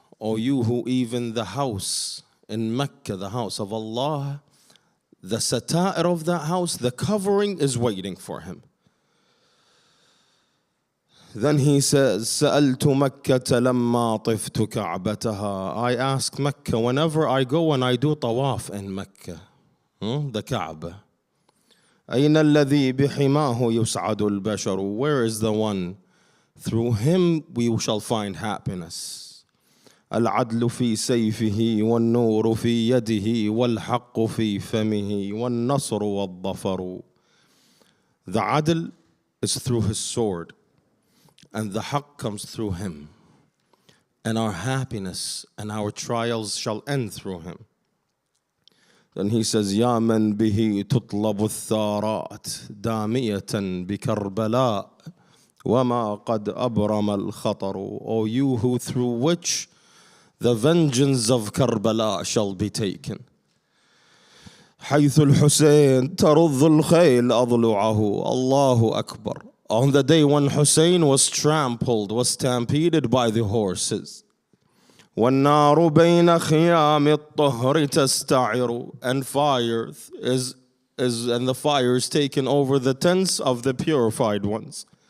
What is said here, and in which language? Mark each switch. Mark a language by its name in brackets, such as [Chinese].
[English] O you who even the house in Mecca, the house of Allah, the sata'ir of that house, the covering is waiting for him. Then he says, [Arabic] سألت مكة لما طفت كعبتها. [English] I ask Mecca whenever I go and I do tawaf in Mecca, the Kaaba. [Arabic] أين الذي بحماه يسعد البشر. [English] Where is the one? Through him we shall find happiness. [Arabic] العدل في سيفه والنور في يده والحق في فمه والنصر والظفر. [English] The adl is through his sword, and the haqq comes through him, and our happiness and our trials shall end through him. Then he says, [Arabic] يا من به تطلب الثارات دامية بكربلاء وما قد أبرم الخطر. [English] O you who through which the vengeance of Karbala shall be taken. [Arabic] حيث الحسين ترض الخيل أضلعه. Allahu Akbar. [English] On the day when Hussein was trampled, was stampeded by the horses. [Arabic] والنار بين خيام الطهر تستعر. [English] And fire and the fire is taken over the tents of the purified ones.